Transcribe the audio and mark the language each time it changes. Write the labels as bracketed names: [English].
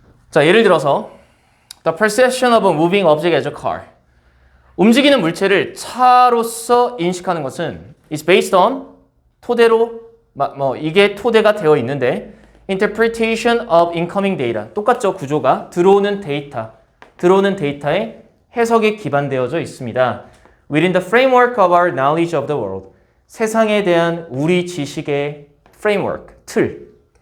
[Korean] 자, 예를 들어서 [English] The perception of a moving object as a car. [Korean] 움직이는 물체를 차로서 인식하는 것은 [English] is based on [Korean] 토대로 이게 토대가 되어 있는데 [English] interpretation of incoming data. [Korean] 똑같죠, 구조가. 들어오는 데이터의 해석에 기반되어져 있습니다. [English] Within the framework of our knowledge of the world. [Korean] 세상에 대한 우리 지식의 framework, 틀.